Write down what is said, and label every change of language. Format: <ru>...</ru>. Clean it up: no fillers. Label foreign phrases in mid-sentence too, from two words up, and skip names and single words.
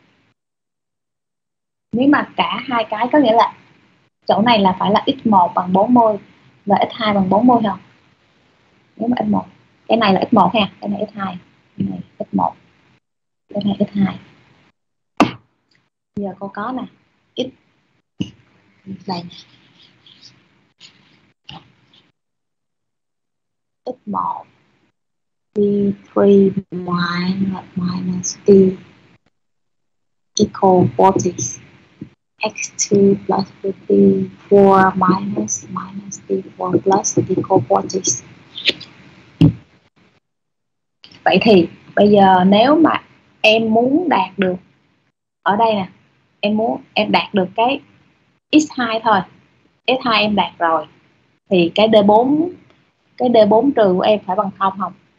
<vi>Nếu mà cả hai cái có nghĩa là chỗ này là phải là x1 bằng 40 và x2 bằng 40 không? Nếu mà x1, cái này là x1 ha, cái này x2, cái này x1, cái này x2. Giờ cô có nè, x này x1 d3</vi> <en>minus d equal 40 x2 plus d4 minus d4 plus equal 40.</en> <vi>Vậy thì bây giờ nếu mà em muốn đạt được ở đây nè, em đạt được cái x2 thôi, x2 em đạt rồi thì cái D4 trừ của em phải bằng 0 không?</vi>